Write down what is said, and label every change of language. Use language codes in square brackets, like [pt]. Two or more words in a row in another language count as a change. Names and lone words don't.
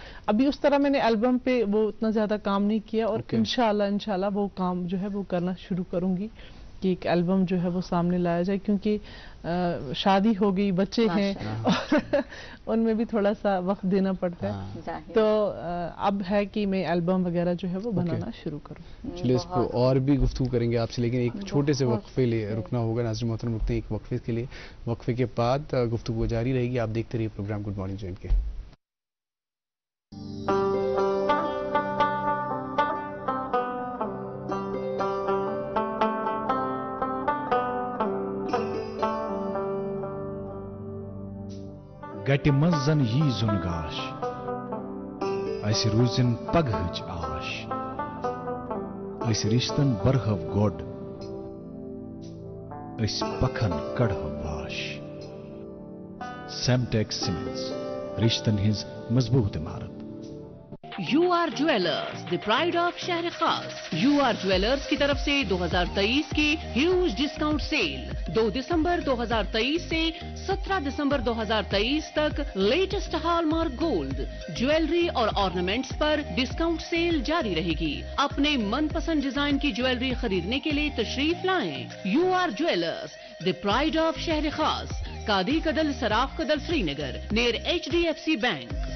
[ur] ابھی اس طرح میں نے البم پہ وہ اتنا زیادہ کام نہیں کیا, اور انشاءاللہ وہ کام جو ہے وہ کرنا شروع کروں گی کہ ایک البم جو ہے وہ سامنے لایا جائے, کیونکہ شادی ہو گئی, بچے ہیں, اور ان میں بھی تھوڑا سا وقت دینا پڑتا ہے. تو اب ہے کہ میں البم وغیرہ جو ہے وہ بنانا شروع کروں. چلیے اس پہ اور بھی گفتگو کریں گے آپ سے, لیکن ایک چھوٹے سے وقفے لیے رکنا ہوگا. ناظرین محترم رکتے ہیں ایک وقفے کے لیے, وقفے کے بعد گفتگو جاری رہے گی. آپ دیکھتے رہیے پروگرام گڈ مارننگ جے اینڈ کے. [ks] گٹہِ منٛز زن یی زُن گاش اسہِ روٗزِن پگہٕچ آش أسۍ رِشتن برہو گۄڈ أسۍ پکھن کڑہو واش. سیمٹیک سیمنٹس رشتن ہٕنٛز مضبوط عمارت. [en] UR Jewellers the pride of شہر خاص. [ur] یو آر جویلرز کی طرف سے 2023 کی [en] huge discount sale [ur] 2 دسمبر 2023 سے 17 دسمبر 2023 تک [en] latest hallmark gold jewellery [ur] اور آرنامنٹس پر [en] discount sale [ur] جاری رہے گی. اپنے من پسند ڈیزائن کی جویلری خریدنے کے لیے تشریف لائیں. [en] UR Jewellers the pride of شہر خاص, قادی کدل سراف کدل سری نگر, near HDFC bank.